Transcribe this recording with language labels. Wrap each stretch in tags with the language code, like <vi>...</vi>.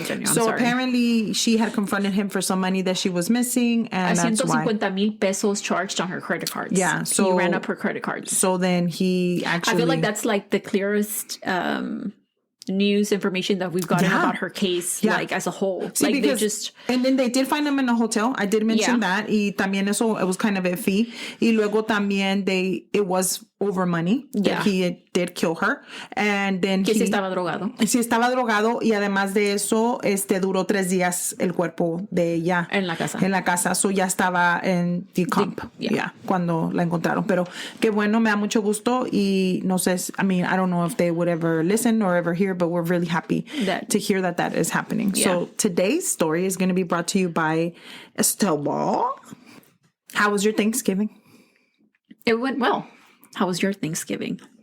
<en>So apparently she had confronted him for some money that she was missing, and that's why. 150,000 pesos charged on her credit cards. Yeah, so he ran up her credit cards. So then he actually... I feel like that's like the clearest news information that we've gotten about her case, like as a whole. See, like because, they just... And then they did find him in a hotel. I did mention that.</en> <es>Y también eso,</es> <en>it was kind of iffy.</en> <es>Y luego también</es> <en>it was over money. Yeah. He did kill her. And then</en> <es>que sí estaba drogado. Sí estaba drogado. Y además de eso, duró 3 días el cuerpo de ella. En la casa.</es> <en>So</en> <es>ya estaba en decomp. Yeah. Cuando la encontraron. Pero qué bueno, me da mucho gusto. Y no sé,</es> <en>I mean, I don't know if they would ever listen or ever hear, but we're really happy to hear that is happening. Yeah. So today's story is going to be brought to you by Estela. How was your Thanksgiving? It went well. How was your Thanksgiving?</en>